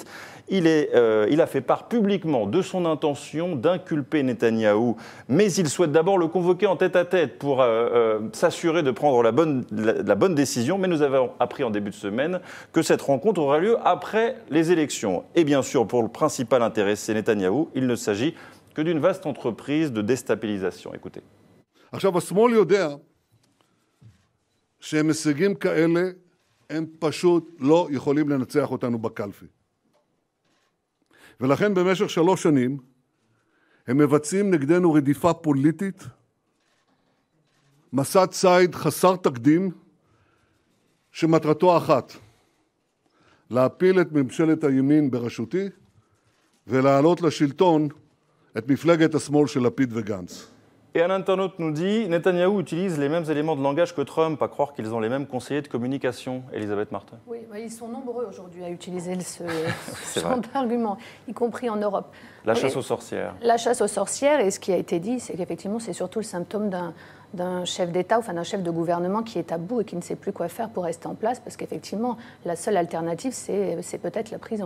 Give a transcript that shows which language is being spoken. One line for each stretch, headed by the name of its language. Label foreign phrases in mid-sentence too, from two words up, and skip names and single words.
French: Il a fait part publiquement de son intention d'inculper Netanyahou, mais il souhaite d'abord le convoquer en tête-à-tête pour s'assurer de prendre la bonne décision. Mais nous avons appris en début de semaine que cette rencontre aura lieu après les élections. Et bien sûr, pour le principal intéressé Netanyahou, il ne s'agit que d'une vaste entreprise de déstabilisation. Écoutez.
Hebrew: עכשיו, השמאל יודע שהם הישגים כאלה, הם פשוט לא יכולים לנצח אותנו בקלפי. ולכן במשך 3 שנים הם מבצעים נגדנו רדיפה פוליטית, מסע ציד חסר תקדים, שמטרתו אחת, להפיל את ממשלת הימין בראשותי ולהעלות לשלטון את מפלגת השמאל של לפיד וגנץ.
French: Et un internaute nous dit, Netanyahou utilise les mêmes éléments de langage que Trump, à croire qu'ils ont les mêmes conseillers de communication. Elisabeth Martin. Oui, ils sont nombreux aujourd'hui à utiliser ce genre d'argument, y compris en Europe. La chasse aux sorcières. La chasse aux sorcières, et ce qui a été dit, c'est qu'effectivement, c'est surtout le symptôme d'un chef d'État, enfin d'un chef de gouvernement qui est à bout et qui ne sait plus quoi faire pour rester en place, parce qu'effectivement, la seule alternative, c'est peut-être la prison.